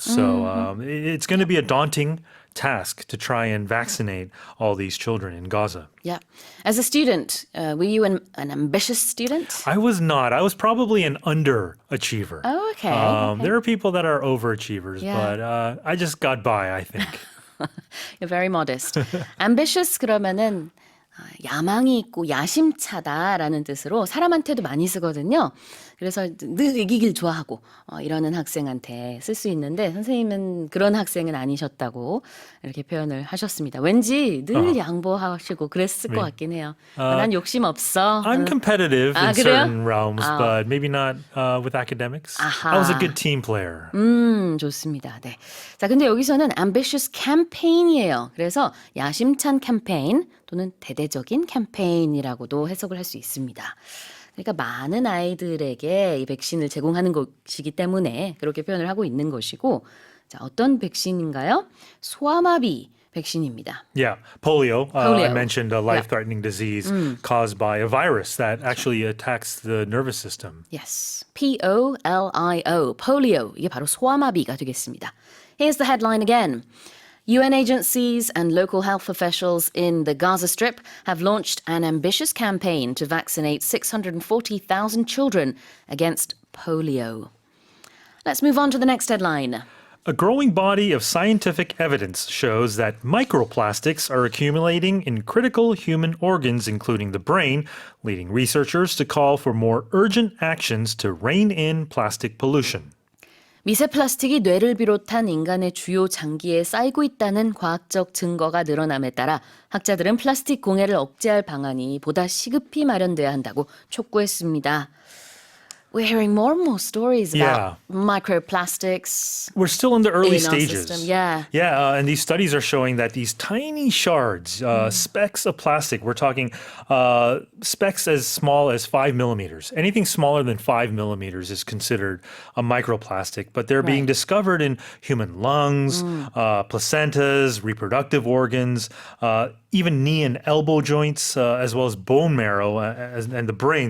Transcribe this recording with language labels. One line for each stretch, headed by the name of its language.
English: So it's going to be a daunting task to try and vaccinate all these children in Gaza. Yeah. As a student, were you an ambitious student? I was not. I was probably an underachiever. Oh, okay. There are people that are overachievers, Yeah. but I just got by, I think. You're very modest.
Korean: Ambitious 그러면은 야망이 있고 야심차다라는 뜻으로 사람한테도 많이 쓰거든요. 그래서 늘 이기길 좋아하고 이러는 학생한테 쓸 수 있는데 선생님은 그런 학생은 아니셨다고 이렇게 표현을 하셨습니다. 왠지 늘 양보하시고 그랬을 것 같긴 해요. 난 욕심 없어.
English: I'm competitive in
Korean: 그래요?
English: certain realms, but maybe not with academics. I was a good team player.
Korean: 좋습니다. 네. 자, 근데 여기서는 ambitious campaign이에요. 그래서 야심찬 캠페인 또는 대대적인 캠페인이라고도 해석을 할 수 있습니다. 그러니까 많은 아이들에게 이 백신을 제공하는 것이기 때문에 그렇게 표현을 하고 있는 것이고, 자, 어떤 백신인가요? 소아마비 백신입니다.
English: Yeah, polio. I Polio. mentioned a life-threatening disease caused by a virus that actually attacks the nervous system. Yes. Polio. polio.
Korean: 이게 바로 소아마비가 되겠습니다.
English: Here's the headline again. UN agencies and local health officials in the Gaza Strip have launched an ambitious campaign to vaccinate 640,000 children against polio. Let's move on to the next headline. A growing body of scientific evidence shows that microplastics are accumulating in critical human organs, including the brain, leading researchers to call for more urgent actions to rein in plastic pollution.
Korean: 미세 플라스틱이 뇌를 비롯한 인간의 주요 장기에 쌓이고 있다는 과학적 증거가 늘어남에 따라 학자들은 플라스틱 공해를 억제할 방안이 보다 시급히 마련돼야 한다고 촉구했습니다.
English: We're hearing more and more stories about microplastics. We're still in the early In our stages. system, yeah. Yeah, and these studies are showing that these tiny shards, specks of plastic, we're talking specks as small as 5 millimeters. Anything smaller than 5 millimeters is considered a microplastic, but they're being discovered in human lungs, placentas, reproductive organs, even knee and elbow joints, as well as bone marrow and the brain.